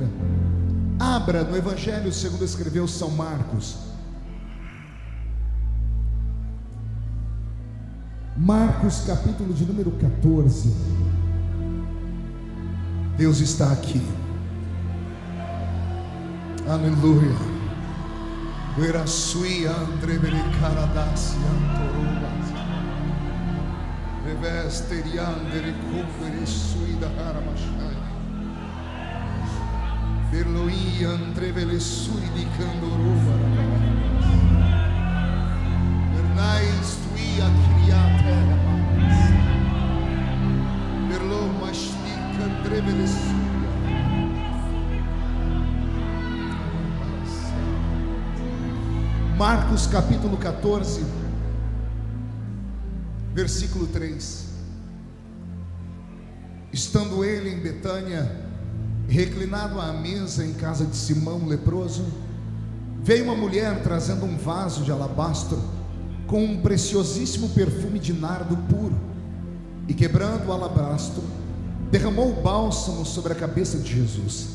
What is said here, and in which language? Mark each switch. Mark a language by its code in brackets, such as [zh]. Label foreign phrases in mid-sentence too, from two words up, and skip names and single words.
[pt] Abra no Evangelho segundo escreveu São Marcos. Marcos capítulo de número 14. Deus está aqui. Aleluia. Verasui andre vericaradasi antorobas. Revesteriandere covere sui da haramashai. Berloi andre vele sui di candoroba. Bernais tui acriate. Berlo mastica andre vele sui. Marcos capítulo 14, versículo 3. Estando ele em Betânia, reclinado à mesa em casa de Simão leproso, veio uma mulher trazendo um vaso de alabastro com um preciosíssimo perfume de nardo puro, e quebrando o alabastro, derramou o bálsamo sobre a cabeça de Jesus.